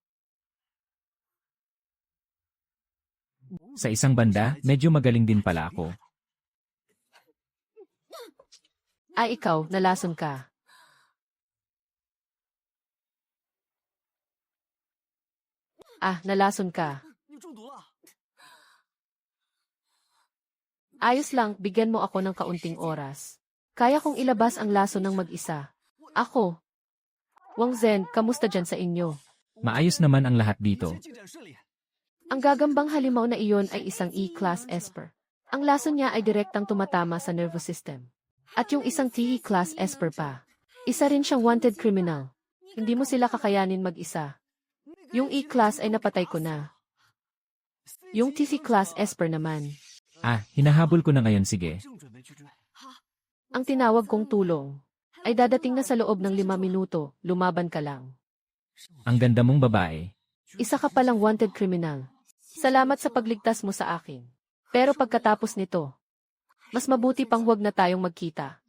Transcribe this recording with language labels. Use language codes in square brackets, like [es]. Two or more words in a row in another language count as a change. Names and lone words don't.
[tl] Sa isang banda, medyo magaling din pala ako. Ah, ikaw, nalason ka. Ah, nalason ka. [zh] 你中毒了。 [tl] Ayos lang, bigyan mo ako ng kaunting oras. Kaya kong ilabas ang laso ng mag-isa. Ako. Wang Zhen, kamusta dyan sa inyo? Maayos naman ang lahat [zh] 一 [tl] dito. [zh] 切进展顺利。 [tl] Ang gagambang halimaw na iyon ay isang [en] E-class Esper. [tl] Ang laso niya ay direktang tumatama sa [en] nervous system. [tl] At yung isang [en] TE-class Esper [tl] pa. Isa rin siyang [en] wanted criminal. [tl] Hindi mo sila kakayanin mag-isa. Yung E-class ay napatay ko na. Yung [en] TC-class Esper [tl] naman. Ah, hinahabol ko na ngayon, sige. [zh] 正准备去追。 [tl] Ang tinawag kong tulong ay dadating na sa loob ng 5 minuto, lumaban ka lang. Ang ganda mong babae. Isa ka palang [en] wanted criminal. [tl] Salamat sa pagligtas mo sa akin. Pero pagkatapos nito, mas mabuti pang huwag na tayong magkita.